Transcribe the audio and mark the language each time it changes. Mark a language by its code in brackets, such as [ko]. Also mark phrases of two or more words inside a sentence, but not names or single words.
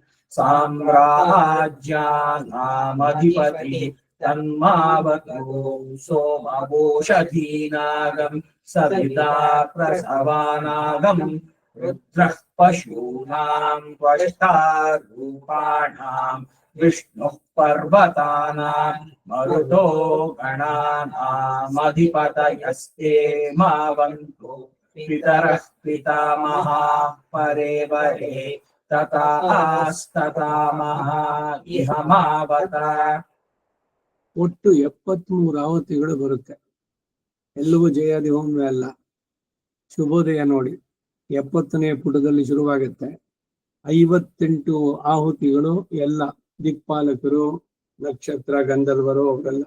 [sa] ಸಾಮ್ರಾಜ್ಯಾನಾಮಧಿಪತಿಃ ತನ್ಮಾವತು ಸೋಮವೋಷಧೀನಾಗಂ ಸವಿತಾ ಪ್ರಸವಾನಾಗಂ ರುದ್ರಃ ಪಶೂನಾಂ ತ್ವಷ್ಟಾ ರೂಪಾಣಾಂ ವಿಷ್ಣುಃ ಪರ್ವತಾನಾಂ ಮರುತೋ ಗಣಾನಾಮಧಿಪತಯಸ್ತೆ ಮಾವಂತು ಪಿತರಃ ಪಿತಾಮಹಾಃ ಪರೇ ವರೇ ತಥಾಸ್ತಥಾಮಹ ಇಹ ಮಾವತ. [kn] ಒಟ್ಟು 73 ಆಹುತಿಗಳು ಬರುತ್ತೆ. ಎಲ್ಲವೂ ಜಯಾದಿ ಹೋಮವೇ ಅಲ್ಲ. ಶುಭೋದಯ ನೋಡಿ 70ನೇ ಪುಟದಲ್ಲಿ ಶುರುವಾಗುತ್ತೆ. 58 ಆಹುತಿಗಳು ಎಲ್ಲ ದಿಕ್ಪಾಲಕರು, ನಕ್ಷತ್ರ, ಗಂಧರ್ವರು ಅವರೆಲ್ಲ.